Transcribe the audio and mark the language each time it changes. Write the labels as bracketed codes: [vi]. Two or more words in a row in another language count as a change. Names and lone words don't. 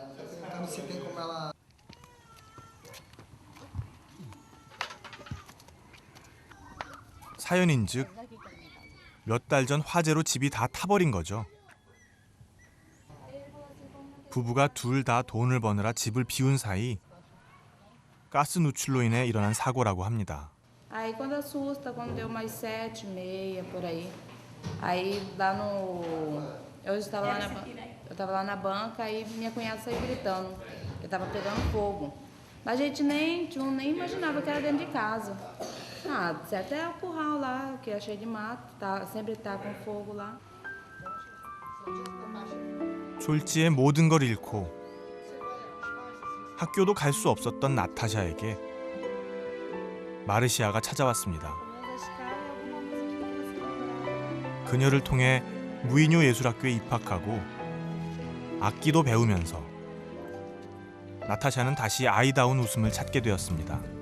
[ko] 사연인즉 몇 달 전 화재로 집이 다 타버린 거죠. 부부가 둘 다 돈을 버느라 집을 비운 사이 가스 누출로 인해 일어난 사고라고 합니다. [pt] Aí quando assusta, quando deu umas 7h30 por aí, aí lá no, eu estava lá na banca, aí minha cunhada saiu gritando, eu estava pegando fogo. Mas a gente nem imaginava que era dentro de casa. Ah, certo é o curral lá, que é cheio de mato, sempre tá com fogo lá. [ko] 졸지에 모든 걸 잃고 학교도 갈 수 없었던 나타샤에게 마르시아가 찾아왔습니다. 그녀를 통해 무인요 예술학교에 입학하고 악기도 배우면서 나타샤는 다시 아이다운 웃음을 찾게 되었습니다.